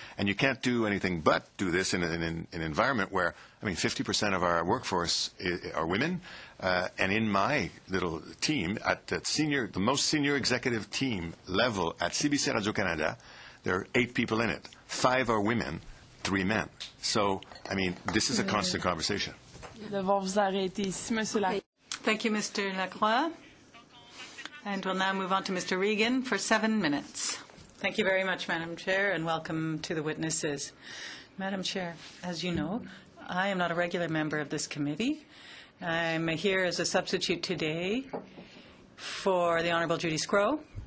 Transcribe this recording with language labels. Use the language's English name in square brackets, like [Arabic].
[English] And you can't do anything but do this in an environment where, 50% of our workforce are women, and in my little team, at the most senior executive team level at CBC Radio-Canada, there are 8 people in it. 5 are women, 3 men. So, this is a constant conversation. [French] Devons vous arrêter ici, Monsieur Lacroix. [English] Thank you, Mr. Lacroix. And we'll now move on to Mr. Regan for 7 minutes. Thank you very much, Madam Chair, and welcome to the witnesses. Madam Chair, as you know, I am not a regular member of this committee. I'm here as a substitute today for the Honourable Judy Scrow.